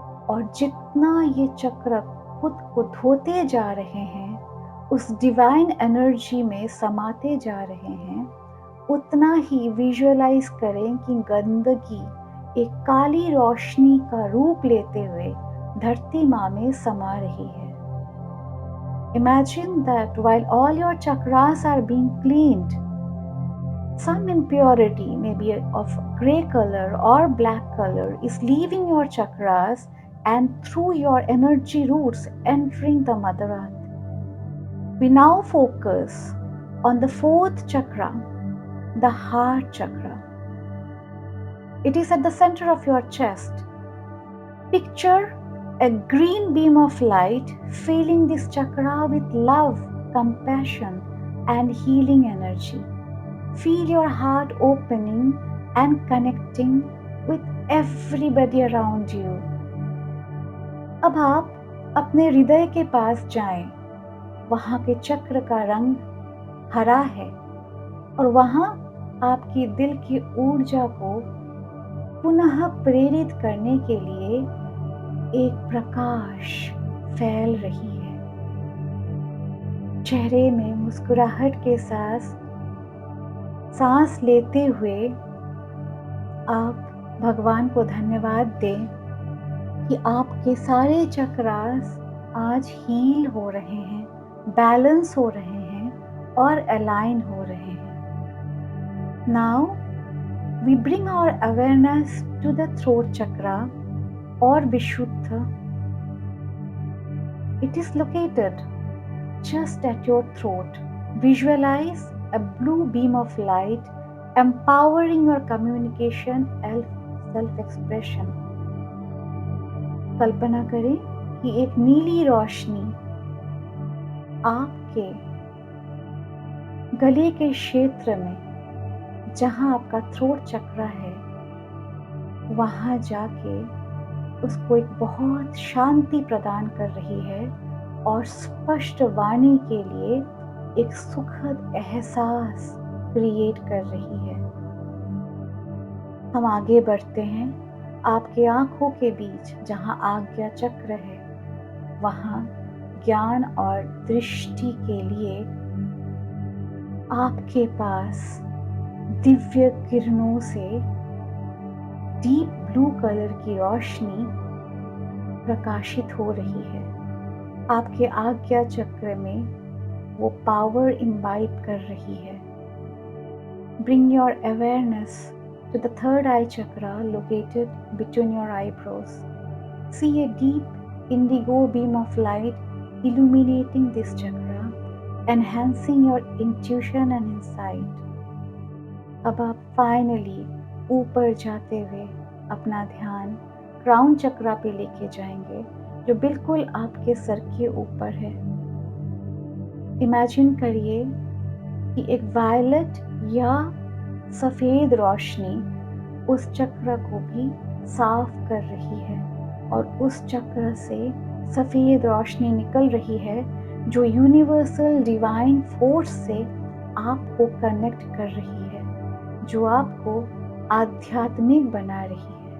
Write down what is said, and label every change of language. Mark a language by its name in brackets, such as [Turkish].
[Hindi] और जितना ये चक्र खुद को धोते जा रहे हैं, उस डिवाइन एनर्जी में समाते जा रहे हैं, उतना ही विजुअलाइज करें कि गंदगी एक काली रोशनी का रूप लेते हुए धरती माँ में समा रही है। [English] Imagine that while all your chakras are being cleaned, some impurity, maybe of gray color or black color, is leaving your chakras and through your energy roots entering the Mother Earth. We now focus on the fourth chakra, the heart chakra. It is at the center of your chest. Picture a green beam of light filling this chakra with love, compassion, and healing energy. Feel your heart opening and connecting with everybody around you. [Hindi] अब आप अपने हृदय के पास जाएं। वहां के चक्र का रंग हरा है और वहां आपकी दिल की ऊर्जा को पुनः प्रेरित करने के लिए एक प्रकाश फैल रही है। चेहरे में मुस्कुराहट के साथ सांस लेते हुए आप भगवान को धन्यवाद दें कि आपके सारे चक्रास आज हील हो रहे हैं, बैलेंस हो रहे हैं और अलाइन हो रहे हैं। [English] Now we bring our awareness to the throat chakra or Vishuddha. It is located just at your throat. Visualize a blue beam of light empowering your communication and self-expression. [Hindi] कल्पना करें कि एक नीली रोशनी आपके गले के क्षेत्र में, जहां आपका थ्रोट चक्र है, वहां जाके उसको एक बहुत शांति प्रदान कर रही है और स्पष्ट वाणी के लिए एक सुखद एहसास क्रिएट कर रही है। हम आगे बढ़ते हैं। आपके आंखों के बीच जहां आज्ञा चक्र है, वहां ज्ञान और दृष्टि के लिए आपके पास दिव्य किरणों से [English] deep blue colour [Hindi] की रोशनी प्रकाशित हो रही है। आपके आज्ञा चक्र में वो पावर इम्बाइब कर रही है। [English] Bring your awareness to the third eye chakra located between your eyebrows. See a deep indigo beam of light illuminating this chakra, enhancing your intuition and insight. [Hindi] अब आप फाइनली ऊपर जाते हुए अपना ध्यान क्राउन चक्रा पे लेके जाएंगे, जो बिल्कुल आपके सर के ऊपर है। इमेजिन करिए कि एक वायलेट या सफ़ेद रोशनी उस चक्र को भी साफ कर रही है और उस चक्र से सफ़ेद रोशनी निकल रही है, जो [English] universal divine force [Hindi] से आपको कनेक्ट कर रही है, जो आपको आध्यात्मिक बना रही है।